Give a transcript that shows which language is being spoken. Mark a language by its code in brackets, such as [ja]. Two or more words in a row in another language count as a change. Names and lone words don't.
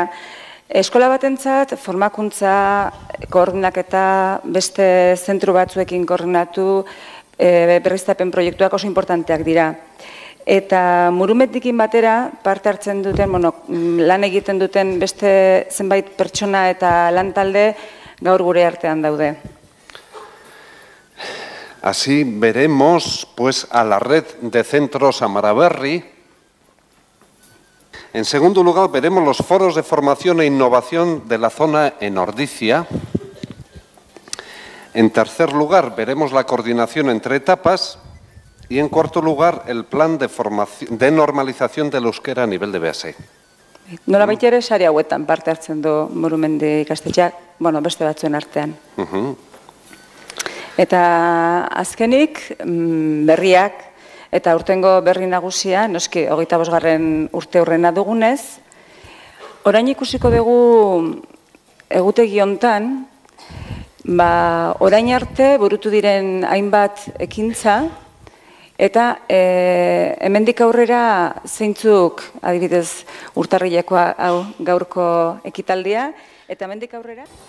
[eu] Eskola batentzat formakuntza koordinaketa beste zentru batzuekin koordinatu berriztapen proiektuak oso importanteak dira. Eta Murumetikin batera parte hartzen duten, lan egiten duten beste zenbait pertsona eta lantalde gaur gure artean daude. [es] Así veremos pues a la red de centros Amaraberri. En segundo lugar veremos los foros de formación e innovación de la zona en Ordizia. En tercer lugar veremos la coordinación entre etapas. Y en cuarto lugar, el plan de normalización del euskera a nivel de BASE. [eu] Nola baita ere, sare hauetan parte hartzen du Murumendi ikastetxeak, beste batzuen artean. Eta azkenik, berriak, eta urtengo berri nagusia, noski, 25. urte hurrena dugunez, orain ikusiko dugu egutegi hontan, orain arte burutu diren hainbat ekintza, eta hemendik aurrera zeintzuk, adibidez, urtarrilekoa hau gaurko ekitaldia, eta hemendik aurrera?